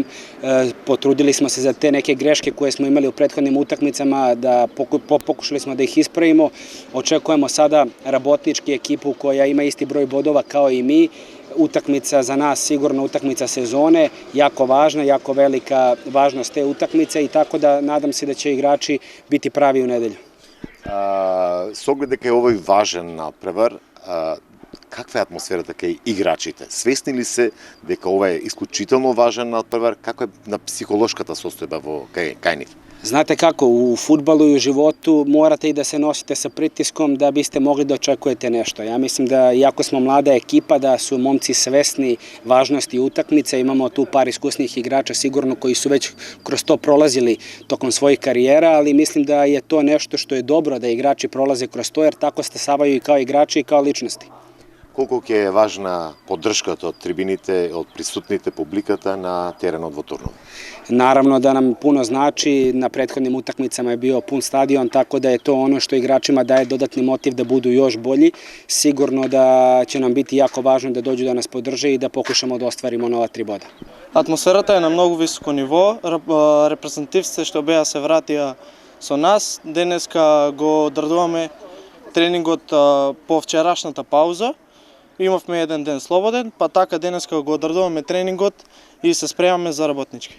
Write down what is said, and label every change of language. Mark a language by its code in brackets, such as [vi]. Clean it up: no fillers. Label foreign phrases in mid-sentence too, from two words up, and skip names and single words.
[sr] Potrudili smo se za te neke greške koje smo imali u prethodnim utakmicama, da pokušali smo da ih ispravimo. Očekujemo sada Rabotnički ekipu koja ima isti broj bodova kao i mi. Utakmica za nas sigurno utakmica sezone, jako važna, jako velika važnost te utakmice i tako da nadam se da će igrači biti pravi u nedelju. [mk] С оглед дека е овој важен надпревар, каква е атмосферата кај играчите? Свесни ли се дека ова е исклучително важен надпревар? Како е на психолошката состојба кај нив? [sr] Znate kako, u fudbalu i u životu morate i da se nosite sa pritiskom da biste mogli da očekujete nešto. Ja mislim da, iako smo mlada ekipa, da su momci svesni važnosti utakmice, imamo tu par iskusnih igrača sigurno koji su već kroz to prolazili tokom svojih karijera, ali mislim da je to nešto što je dobro da igrači prolaze kroz to, jer tako stasavaju i kao igrači i kao ličnosti. [mk] Колку ќе е важна поддршката од трибините, од присутните, публиката на теренот во Турново? [sr] Naravno da nam puno znači, na prethodnim utakmicama je bio pun stadion, tako da je to ono što igračima daje dodatni motiv da budu još bolji. Sigurno da će nam biti jako važno da dođu da nas podrže i da pokušamo da ostvarimo nova 3 бода. [mk] Атмосферата е на многу високо ниво, репрезентативците што беа се вратија со нас. Денеска го одредуваме тренингот по вчерашната пауза. Имавме еден ден слободен, па така денеска го одредуваме тренингот и се спремаме за Работнички.